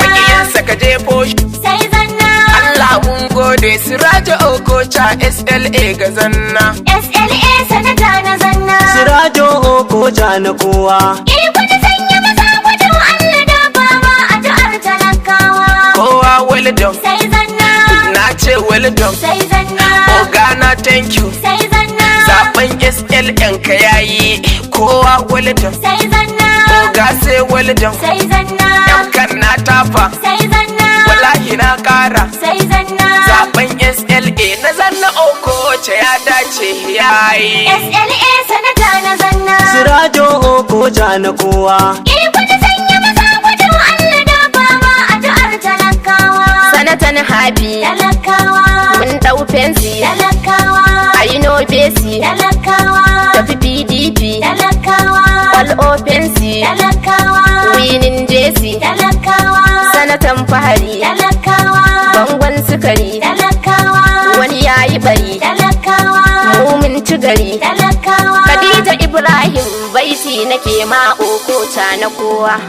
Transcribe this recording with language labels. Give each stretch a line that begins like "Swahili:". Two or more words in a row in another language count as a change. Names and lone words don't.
Hausa: Makiyansa ka jefo shi. Sai zanna. Allah mun gode Sirajo Okocha S L A ga zanna. S L A sanata na zanna. Sirajo Okocha na kowa. Iko na sanya maza gudu, Allah da fama addu'ar talakawa. Kowa
English: well done.
Hausa: Sai zanna. Na ce
English: well done.
Hausa: Sai zanna. Oga na
English: thank you.
Hausa: Sai zanna. Zaben S L N ka yayi. Kowa
English: well done.
Hausa: Sai zanna. Oga
English: say well done.
Hausa: Sai zanna. Yan kan na tafa. Sai zanna. Wallahi na kara. Sai zanna. Zaben S L A na zanna Okocha ya dace ya yi. S L A sanata na zanna. Sirajo Okocha na kowa. Iko na sanya maza gudu, Allah dafa ma addu'ar talakawa. Sanatan Habi. Talakawa. Mun dau fensi. Talakawa. A yi nobesi. Talakawa. Tafi P D P. Talakawa.
English: All open seat.
Hausa: Talakawa. Winning J C. Talakawa. Sanatan Fahari. Talakawa. Bangon sukari. Talakawa. Wani ya yi bari. Talakawa. Mu mun ci gari. Talakawa. Khadija Ibrahim baiti nake ma Okocha na kowa.